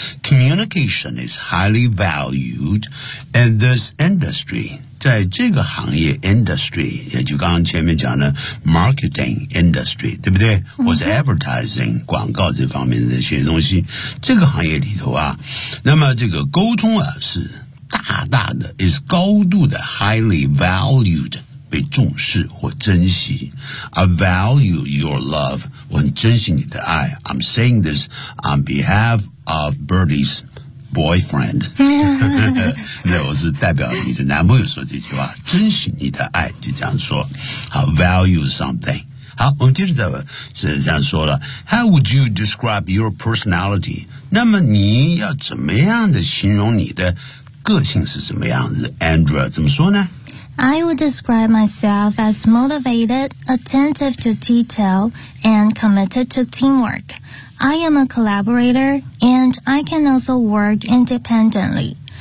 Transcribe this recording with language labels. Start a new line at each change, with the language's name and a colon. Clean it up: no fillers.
English: Communication is highly valued in this industry，
Chinese: 在这个行业 industry， 也就刚刚前面讲的 marketing industry， 对不对，或是 advertising 广告这方面的那些东西，这个行业里头啊，那么这个沟通啊是大大的 is 高度的 highly valued，被重视或珍惜。
English: I value your love，
Chinese: 我很珍惜你的爱。
English: I'm saying this on behalf of Birdie's boyfriend。
Chinese: 那我是代表你的男朋友说这句话，珍惜你的爱，就这样说。好， value something。好，我们接着再这样说了，
English: How would you describe your personality？
Chinese: 那么你要怎么样的形容你的个性是什么样子？ Andrea 怎么说呢？
English: I would describe myself as motivated, attentive to detail, and committed to teamwork. I am a collaborator, and I can also work independently.